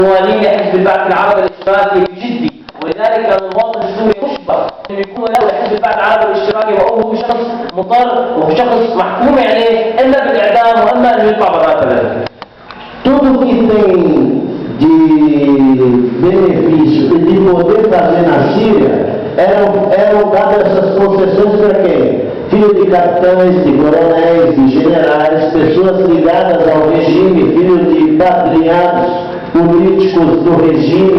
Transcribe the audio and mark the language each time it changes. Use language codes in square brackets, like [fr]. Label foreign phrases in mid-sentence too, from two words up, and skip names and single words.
[ar] موالين لحزب البعث العربي الاشتراكي بجدي، ولذلك المواطن السوري مجبر أن يكون له لحزب البعث العربي الاشتراكي وهو شخص مضطر وشخص محكوم عليه إما بالإعدام وإما أن يطلع برا البلد. [pt] Tudo que tem de benefício e de poder fazer na Síria eram dadas essas concessões para quem? Filho de capitães, de coronéis, de generais, pessoas ligadas ao regime, filhos de patriados políticos do regime.